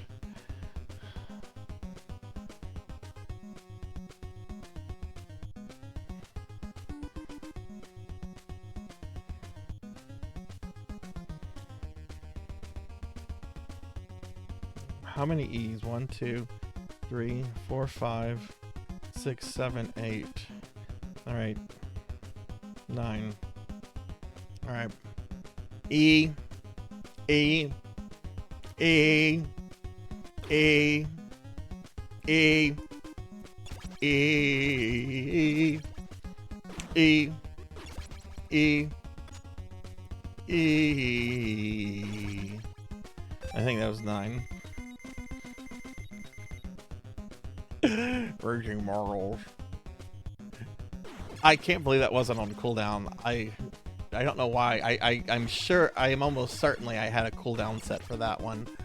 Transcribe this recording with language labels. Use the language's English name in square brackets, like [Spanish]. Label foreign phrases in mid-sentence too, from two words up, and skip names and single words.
[English] How many E's? 1, 2, 3, 4, 5, 6, 7, 8. All right. 9. All right. E. E. E. E. E. E. E. E. E. I think that was 9. Raging morals. I can't believe that wasn't on cooldown. I don't know why. I'm sure, I am almost certainly I had a cooldown set for that one.